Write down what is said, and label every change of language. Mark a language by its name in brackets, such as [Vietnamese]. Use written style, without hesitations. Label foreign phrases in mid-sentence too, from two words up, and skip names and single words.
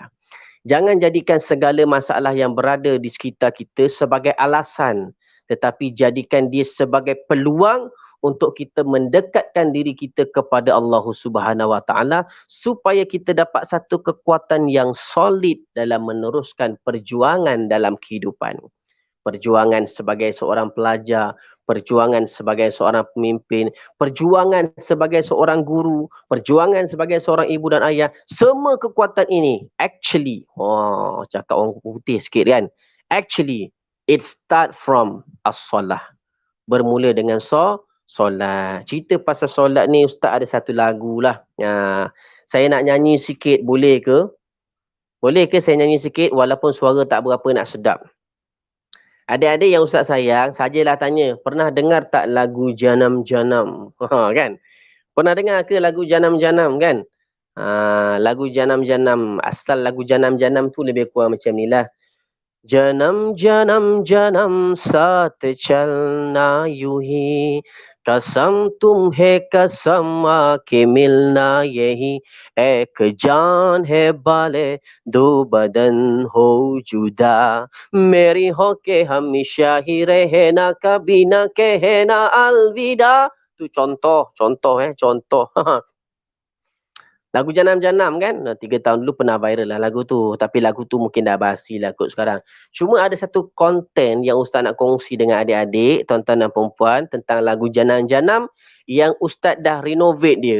[Malay] Jangan jadikan segala masalah yang berada di sekitar kita sebagai alasan, tetapi jadikan dia sebagai peluang untuk kita mendekatkan diri kita kepada Allah [Arabic] سبحانه وتعالى [Malay] supaya kita dapat satu kekuatan yang solid dalam meneruskan perjuangan dalam kehidupan. Perjuangan sebagai seorang pelajar, perjuangan sebagai seorang pemimpin, perjuangan sebagai seorang guru, perjuangan sebagai seorang ibu dan ayah. Semua kekuatan ini actually, cakap orang putih sikit kan, [English] actually it start from as-solah. [Malay] Bermula dengan solat. Cerita pasal solat ni Ustaz ada satu lagu lah. Saya nak nyanyi sikit, boleh ke? Boleh ke saya nyanyi sikit walaupun suara tak berapa nak sedap? Adik-adik yang Ustaz sayang, sajalah tanya, pernah dengar tak lagu Janam-Janam? Kan? Pernah dengar ke lagu Janam-Janam kan? Lagu Janam-Janam, asal lagu Janam-Janam tu lebih kurang macam ni lah. [Hindi] जन्म जन्म जन्म साथ चलना यूं ही कसम तुम्हें कसम आके मिलना यही एक जान है बाले दो बदन हो जुदा मेरी हो के हमेशा ही रहना कभी ना कहना अलविदा. [Malay] Tu contoh contoh. Lagu Janam-Janam kan, 3 tahun dulu pernah viral lah lagu tu. Tapi lagu tu mungkin dah basi lah kot sekarang. Cuma ada satu konten yang Ustaz nak kongsi dengan adik-adik, tuan-tuan dan perempuan tentang lagu Janam-Janam yang Ustaz dah renovate dia.